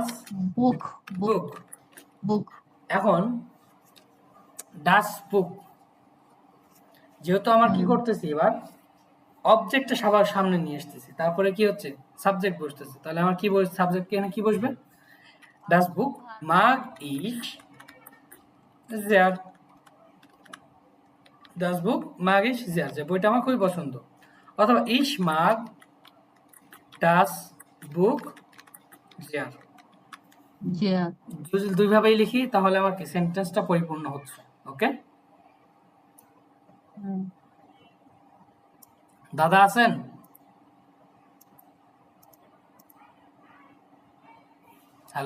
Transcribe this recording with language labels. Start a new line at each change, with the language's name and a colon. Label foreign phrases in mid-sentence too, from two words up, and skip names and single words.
Bangla: বুক বুক বুক। বুক এখন ডাস বুক, যেহেতু আমার কি করতেছি এবার অবজেক্টটা সবার সামনে নিয়ে আসতেছি, তারপরে কি হচ্ছে সাবজেক্ট বসতেছে, তাহলে আমার কি সাবজেক্ট এখানে কি বসবে?
German: das Buch mag ich sehr, das Buch mag ich sehr,
Bangla: যে বইটা আমার খুবই পছন্দ।
German: অথবা ich mag das Buch sehr,
Bangla: যে দুই ভাবেই লিখি তাহলে আমার কি সেন্টেন্সটা পরিপূর্ণ হচ্ছে। ওকে, হুম, দাদা আছেন? হ্যালো,